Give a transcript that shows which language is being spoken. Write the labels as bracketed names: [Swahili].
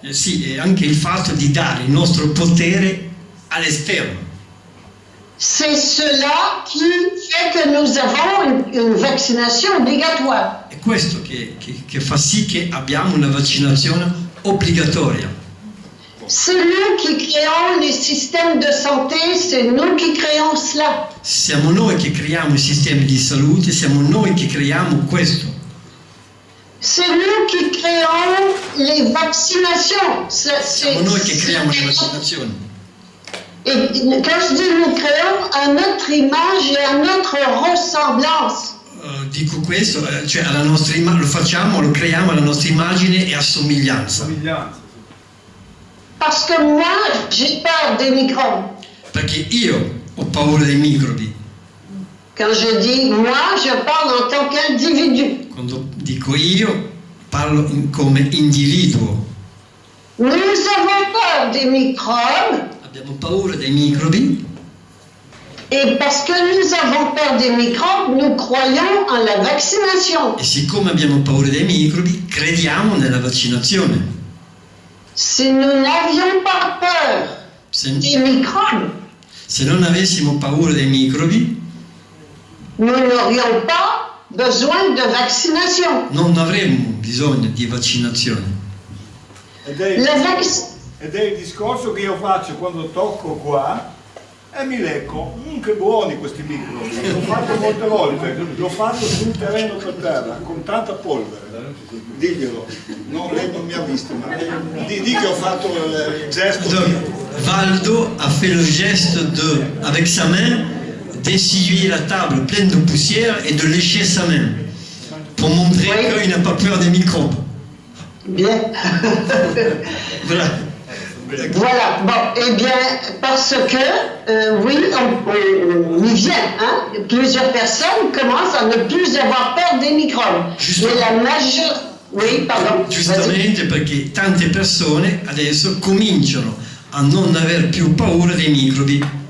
[Italian] Sì, e anche il fatto di dare il nostro potere all'esterno. [French] C'est cela qui fait que nous avons une vaccination obligatoire. [Italian] È questo che fa sì che abbiamo una vaccinazione obbligatoria. [French] c'est nous qui créons les systèmes de santé, c'est nous qui créons cela. [Italian] Siamo noi che creiamo i sistemi di salute, siamo noi che creiamo questo. [French] C'est nous qui créons les vaccinations. [Italian] Siamo noi che creiamo le vaccinazioni. [French] Et quand je dis nous créons, à notre image et à notre ressemblance. [Italian] Dico questo, cioè alla nostra lo facciamo, lo creiamo alla nostra immagine e a somiglianza. [French] Parce que moi, j'ai peur des microbes. [Italian] Perché io ho paura dei microbi. [French] Quand je dis moi, je parle en tant qu'individu. [Italian] Quando dico io, parlo come individuo. [French] Nous avons peur des microbes. [Italian] Abbiamo paura dei microbi. [French] Et parce que nous avons peur des microbes, nous croyons en la vaccination. [Italian] E siccome abbiamo paura dei microbi, crediamo nella vaccinazione. [French] Si nous n'avions pas peur des microbes, [Italian] Se non avessimo paura dei microbi, [French] nous n'aurions pas besoin de vaccination. [Italian] non avremmo bisogno di vaccinazione. Ed è, La vac- ed è il discorso che io faccio quando tocco qua e mi lecco. Che buoni questi microbi. L'ho fatto molte volte, l'ho fatto su un terreno per terra, con tanta polvere. Diglielo, no, lei non mi ha visto, ma di che ho fatto il gesto. [French] Valdo a fait le geste avec sa main d'essuyer la table pleine de poussière et de lécher sa main pour montrer Oui. qu'il n'a pas peur des microbes. Bien. Voilà. Voilà. Bon, eh bien, parce que, oui, on y vient. Hein? Plusieurs personnes commencent à ne plus avoir peur des microbes. Justement. Mais la majeure... Oui, pardon. Vas-y. [Italian] Giustamente perché tante persone adesso cominciano a non aver più paura dei microbi.